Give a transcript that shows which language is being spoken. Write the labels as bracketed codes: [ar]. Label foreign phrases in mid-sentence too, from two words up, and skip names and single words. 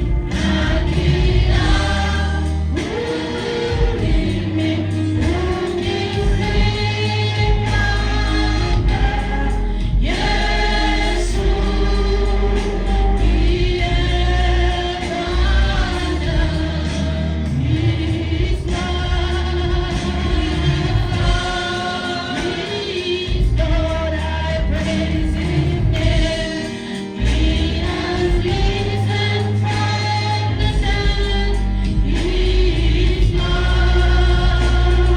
[sw] Na kila ulimi ukiri kwamba Yesu ndiye Bwana. [en] He is Lord. He is Lord. I praise His name. He has risen from the dead. He is Lord.